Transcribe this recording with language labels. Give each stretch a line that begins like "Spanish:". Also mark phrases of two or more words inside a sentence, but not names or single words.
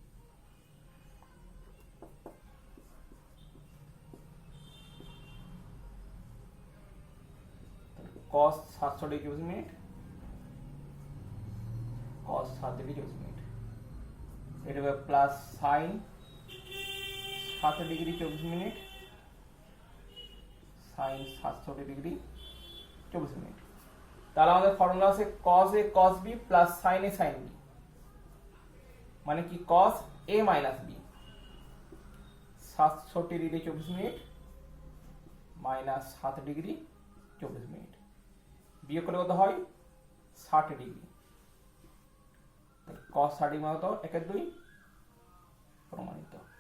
Bangla: cos 700 ডিগ্রি 24 মিনিট cos 7 ডিগ্রি 24 মিনিট, এটা হবে প্লাস সাইন 7 ডিগ্রি 24 মিনিট সাইন 67 ডিগ্রি 24 মিনিট। তাহলে আমাদের ফর্মুলা আছে cos a cos b প্লাস sin a sin b, মানে কি cos a মাইনাস b 67 ডিগ্রি 24 মিনিট মাইনাস 7 ডিগ্রি 24 মিনিট, বিয়োগ করে কত হয় 60 ডিগ্রি, cos 60 ডিগ্রি মানে কত 1/2 প্রমাণিত।